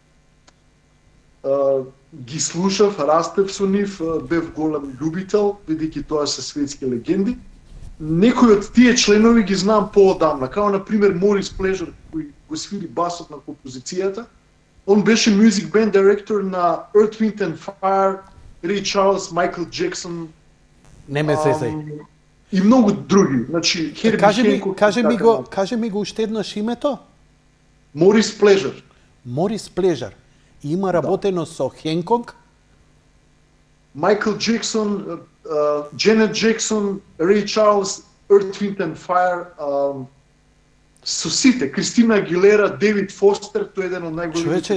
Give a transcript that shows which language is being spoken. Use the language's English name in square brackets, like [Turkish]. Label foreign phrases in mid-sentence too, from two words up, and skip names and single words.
[Macedonian] Ги слушав, растев со нив, бев голем љубител, бидејќи тоа се светски легенди. Некои од тие членови ги знам поодамна, као на пример Морис Плежер, кој го свири басот на композицијата. Он беше [English] music band director [Macedonian] на Earth, Wind and Fire, Ray Charles, Michael Jackson. Не ме сесај. И многу други. Значи, Кажи ми го уште еднаш името? Морис Плежер. Морис Плежер. Има работено со Хенкок? Майкл Джексон, Дженет Джексон, Рей Чарлс, Earth, Wind and Fire, со сите, Кристина Агилера, Девид Фостер, тој е еден од најголемите композитори.